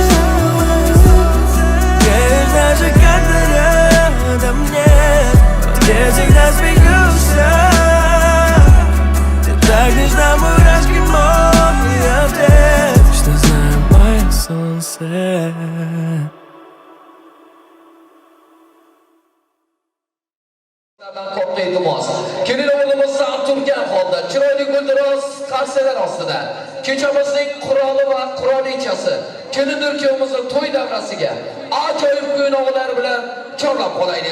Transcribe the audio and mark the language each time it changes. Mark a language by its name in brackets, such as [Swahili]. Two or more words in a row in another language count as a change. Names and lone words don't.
[Russian] Греешь даже когда рядом нет. Но ты всегда смеешься. Ты так нежна, мурашки мой ответ. Точно знаю мое солнце. [Uzbek] Katta iltimos. Kelin o'g'limiz turgan holda, chiroyli guldiroz qarsalar ostida. Kechamizning quroli va qurolichasi. Kelindir kuyovimizni to'y davrasiga ajoyib o'yinlar bilan chorlab qolaylik.